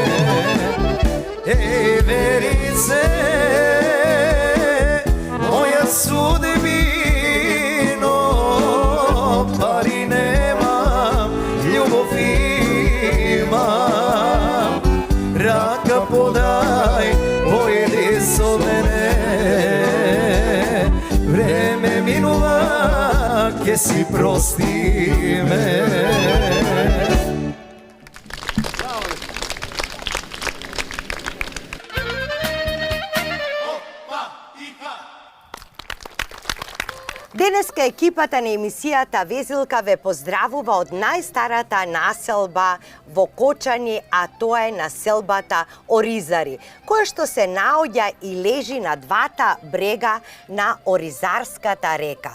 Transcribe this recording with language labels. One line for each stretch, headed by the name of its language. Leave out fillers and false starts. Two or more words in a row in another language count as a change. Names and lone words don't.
Macedonian: Еј, верице, моја судбино, пари немам, љубов имам. Рака подај, поједи со мене. Време минува, че си прости ме. Денеска екипата на емисијата Везилка ве поздравува од најстарата населба во Кочани, а тоа е населбата Оризари, која што се наоѓа и лежи на двата брега на Оризарската река.